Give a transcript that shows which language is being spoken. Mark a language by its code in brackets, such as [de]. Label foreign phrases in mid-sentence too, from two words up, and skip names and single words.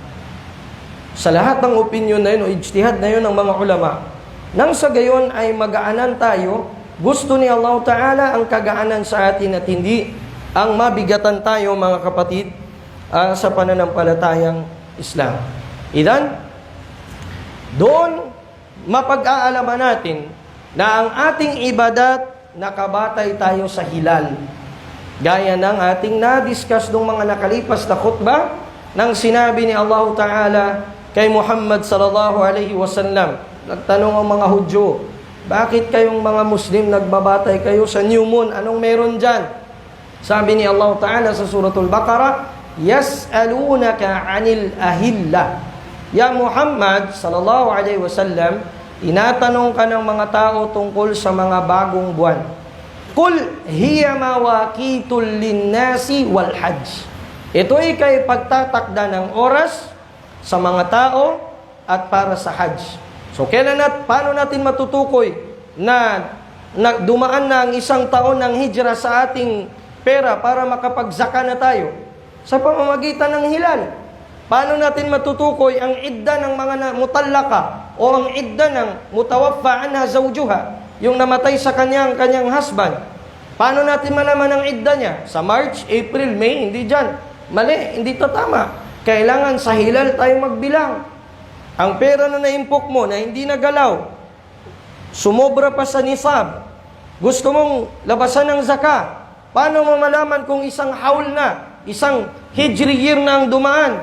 [tl] Sa lahat ng opinion na yun o ijtihad na yun ng mga ulama, nang sa gayon ay magaanan tayo, gusto ni Allah Ta'ala ang kagaanan sa atin at hindi ang mabigatan tayo, mga kapatid, sa pananampalatayang Islam. Idan, doon mapag-aalaman natin na ang ating ibadat nakabatay tayo sa hilal. Gaya ng ating na-discuss nung mga nakalipas na khutbah nang sinabi ni Allah Ta'ala kay Muhammad [ar] صلى الله عليه وسلم. [tl] Nagtanong ang mga Hudyo, bakit kayong mga Muslim nagbabatay kayo sa [en] new moon? [tl] Anong meron dyan? Sabi ni Allah Ta'ala sa suratul Baqarah, [ar] يسألونك عن الأهلة. يا محمد صلى الله عليه وسلم, [tl] tinatanong ka ng mga tao tungkol sa mga bagong buwan. [ar] قل هي مواقيت للناس والحج. [tl] Ito ay kay pagtatakda ng oras sa mga tao at para sa hajj. So paano natin matutukoy na dumaan na ang isang taon ng hijra sa ating pera para makapagsaka na tayo? Sa pamamagitan ng hilal. Paano natin matutukoy ang idda ng mga mutallaka o ang idda ng [ar] متوفى عنها زوجها, [tl] yung namatay sa kanyang husband? Paano natin malaman ang idda niya? Sa March, April, May? Hindi dyan. Mali, hindi to tama. Kailangan sa hilal tayo magbilang. Ang pera na naimpok mo na hindi nagalaw, sumobra pa sa nisab, gusto mong labasan ng zaka, paano mo malaman kung isang haul na, isang [en] hijri year [tl] na ang dumaan?